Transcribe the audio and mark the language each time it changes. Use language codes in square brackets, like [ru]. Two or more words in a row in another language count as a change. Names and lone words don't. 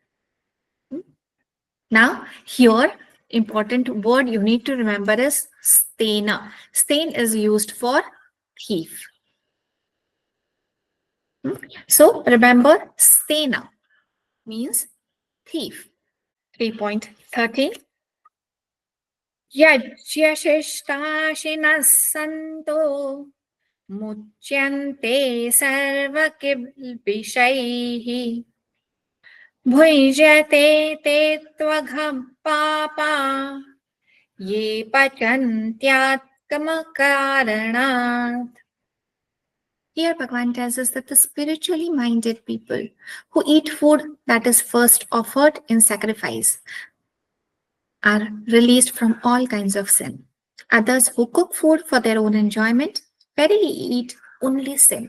[en] Now, here, important word you need to remember is stena. Stain is used for thief. So, remember, stena means thief. 3.30. [sa] यज्ञशिष्टाशिनः सन्तो मुच्यन्ते सर्वकिल्बिषैः भुञ्जते ते त्वघं पापा ये पचन्त्यात् कामकारणात्. [en] Here, Bhagwan tells us that the spiritually minded people who eat food that is first offered in sacrifice are released from all kinds of sin. Others who cook food for their own enjoyment verily eat only sin.